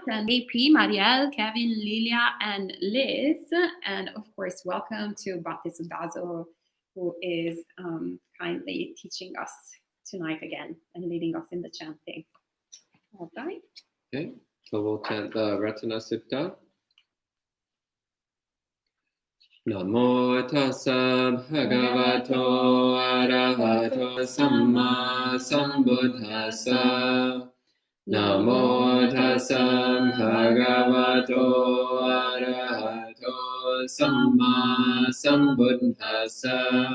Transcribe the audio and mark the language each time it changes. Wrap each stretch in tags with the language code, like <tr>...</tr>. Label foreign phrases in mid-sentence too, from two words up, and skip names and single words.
<en>And AP, Marielle, Kevin, Lilia, and Liz. And of course, welcome to Bhante Suddaso, who is kindly teaching us tonight again and leading us in the chanting. All right. Okay, so we'll chant the Ratana Sutta.</en> <pi>Namo tassa bhagavato arahato samma sambuddhassa. Namo tassa bhagavato arahato samma sambuddhassa.</pi>